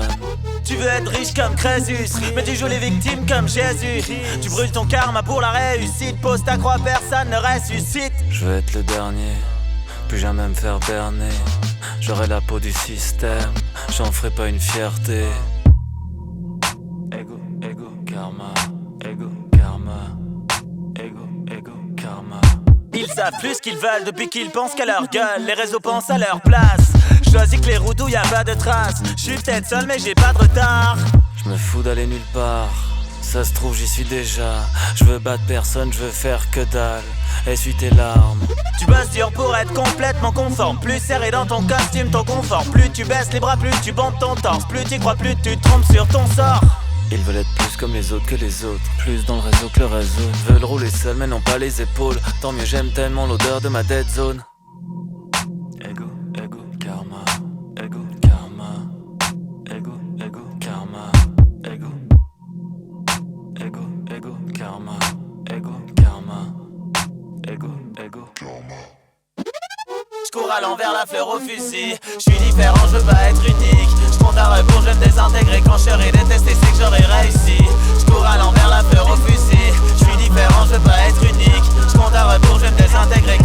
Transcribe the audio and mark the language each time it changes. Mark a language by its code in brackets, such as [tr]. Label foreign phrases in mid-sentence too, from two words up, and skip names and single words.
[fr] Tu veux être riche comme Crésus, mais tu joues les victimes comme Jésus. Tu brûles ton karma pour la réussite. Pose ta croix, personne ne ressuscite. Je veux être le dernier, plus jamais me faire berner. J'aurai la peau du système, j'en ferai pas une fierté. Ego, ego, karma, ego, karma, ego, ego, karma. Ils savent plus qu'ils veulent depuis qu'ils pensent qu'à leur gueule. Les réseaux pensent à leur place. Choisis que les routes où y a pas de traces. J'suis peut-être seul mais j'ai pas de retard. Je me fous d'aller nulle part, ça se trouve j'y suis déjà. Je veux battre personne, je veux faire que dalle. Essuie tes larmes. Tu bosses dur pour être complètement conforme. Plus serré dans ton costume, ton confort. Plus tu baisses les bras, plus tu bandes ton torse. Plus tu crois, plus tu te trompes sur ton sort. Ils veulent être plus comme les autres que les autres, plus dans le réseau que le réseau. Veulent rouler seuls mais non pas les épaules. Tant mieux, j'aime tellement l'odeur de ma [en] dead zone. [fr] Ego, ego, karma, ego, karma, ego, ego, karma, ego, ego, ego, karma, ego, karma, ego, ego, karma. J'cours à l'envers, la fleur au fusil. J'suis différent, j'veux pas être unique. J'compte à rebours, j'vais me désintégrer. Quand j'serai détesté, c'est que j'aurais réussi. J'cours à l'envers, la fleur au fusil. J'suis différent, j'veux pas être unique. J'compte à rebours, j'vais me désintégrer.